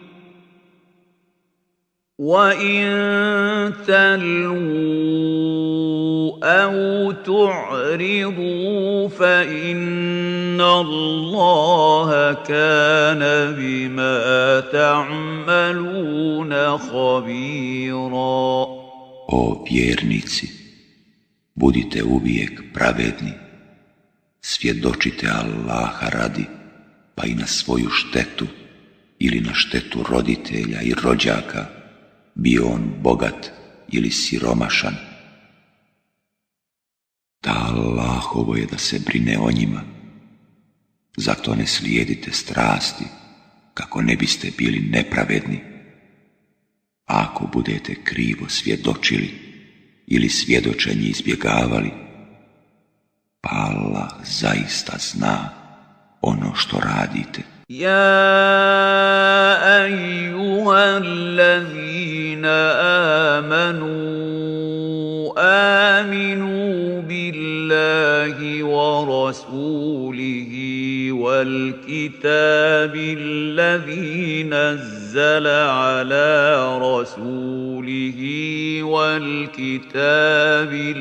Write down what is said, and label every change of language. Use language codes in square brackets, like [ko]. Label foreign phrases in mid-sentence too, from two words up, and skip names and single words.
[ar] وَإِن تَلْوُوا أَوْ تُعْرِضُوا فَإِنَّ اللَّهَ كَانَ بِمَا تَعْمَلُونَ خَبِيرًا. [bs] O vjernici, budite uvijek pravedni, svjedočite Allaha radi, pa i na svoju štetu ili na štetu roditelja i rođaka, bio on bogat ili siromašan. Da Allahovo je da se brine o njima, zato ne slijedite strasti, kako ne biste bili nepravedni. A ako budete krivo svjedočili ili svjedočenje izbjegavali, pa Allah zaista zna ono što radite. [ar] يَا أَيُّهَا الَّذِينَ آمنوا بِاللَّهِ وَرَسُولِهِ وَالْكِتَابِ الَّذِي نَزَّلَ عَلَى رَسُولِهِ وَالْكِتَابِ